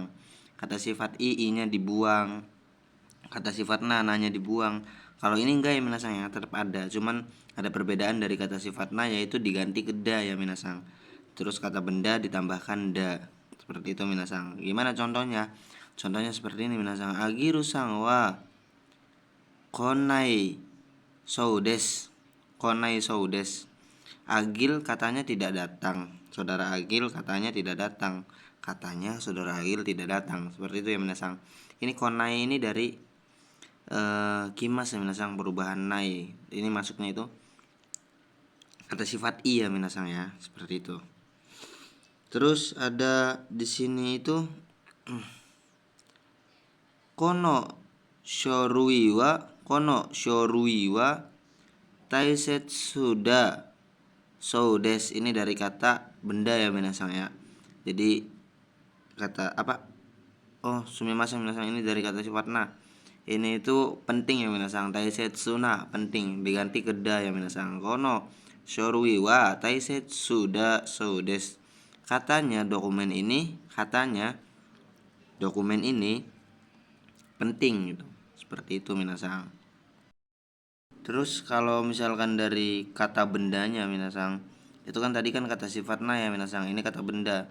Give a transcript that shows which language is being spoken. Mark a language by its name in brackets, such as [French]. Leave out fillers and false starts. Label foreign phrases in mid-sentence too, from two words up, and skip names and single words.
[Indonesian] Kata sifat i-nya dibuang. Kata sifat na-nya dibuang. Kalau ini enggak ya minasang ya, tetap ada. Cuman ada perbedaan dari kata sifat na, yaitu diganti ke da ya minasang. Terus kata benda ditambahkan da. Seperti itu minasang. Gimana contohnya? Contohnya seperti ini minasang. [Japanese] アギルさんは来ないそうです. 来ないそうです. [Indonesian] Agil katanya tidak datang. Saudara Agil katanya tidak datang. Katanya saudara Agil tidak datang. Seperti itu ya minasang. Ini konai ini dari kimas ya minasang, perubahan nai. Ini masuknya itu kata sifat i ya minasang ya. Seperti itu. Terus ada di sini itu [Japanese] この書類は大切だそうです. [Indonesian] Ini dari kata benda ya minasang ya. Jadi kata apa? Oh, [Japanese] すみません皆さん, [Indonesian] ini dari kata sifat na. Ini itu penting ya minasang. [Japanese] 大切な [Indonesian] penting, diganti ke da ya minasang. [Japanese] この書類は大切だそうです. [Indonesian] Katanya dokumen ini penting gitu. Seperti itu minasang. Terus kalau misalkan dari kata bendanya minasang, itu kan tadi kan kata sifat na ya minasang, ini kata benda.